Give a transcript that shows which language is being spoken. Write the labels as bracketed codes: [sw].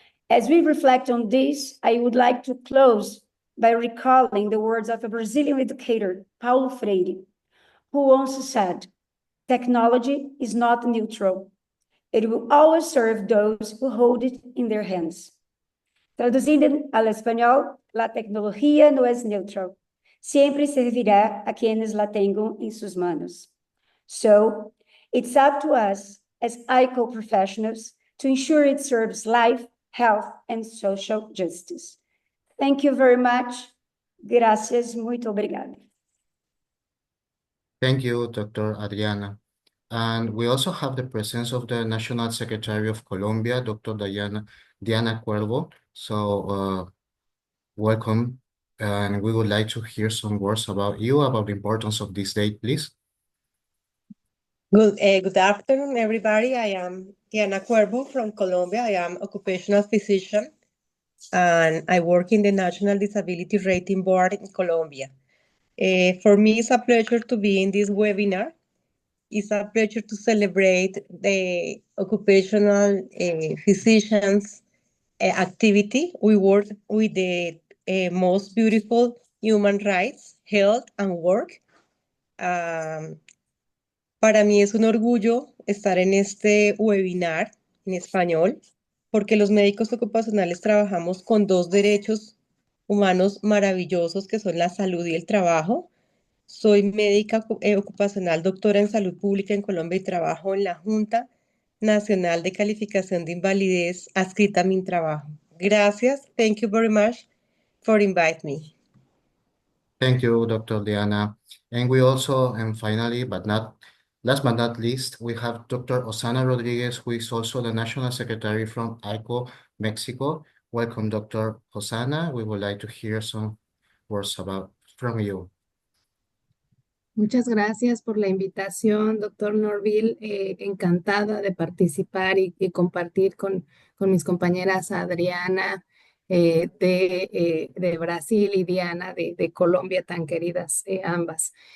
[en] As we reflect on this, I would like to close by recalling the words of a Brazilian educator, Paulo Freire, who once said, "Technology is not neutral. It will always serve those who hold it in their hands." [es] Traducindo al español, la tecnología no es neutral. Siempre servirá a quienes la tengan en sus manos. [en] So it's up to us as ICO professionals to ensure it serves life, health, and social justice. Thank you very much. [es] Gracias, [pt] muito obrigada. [en] Thank you, Dr. Adriana. And we also have the presence of the National Secretary of Colombia, Dr. Diana Cuervo. So welcome, and we would like to hear some words about you, about the importance of this date, please. Good afternoon, everybody. I am Diana Cuervo from Colombia. I am occupational physician, and I work in the National Disability Rating Board in Colombia. For me, it's a pleasure to be in this webinar. It's a pleasure to celebrate the occupational physicians activity. We work with the most beautiful human rights, health, and work. [es] Para mí es un orgullo estar en este webinar en español, porque los médicos ocupacionales trabajamos con dos derechos humanos maravillosos que son la salud y el trabajo. Soy médica ocupacional, doctora en salud pública en Colombia y trabajo en la Junta Nacional de Calificación de Invalidez adscrita a mi trabajo. Gracias. [en] Thank you very much for inviting me. Thank you, Dr. Diana. And we also, and finally, last but not least, we have Dr. Osana Rodriguez, who is also the National Secretary from ICO, Mexico. Welcome, Dr. Osana. We would like to hear some words from you. [es] Muchas gracias por la invitación, doctor Norville. Encantada de participar y compartir con mis compañeras Adriana de Brasil y Diana de Colombia, tan queridas ambas.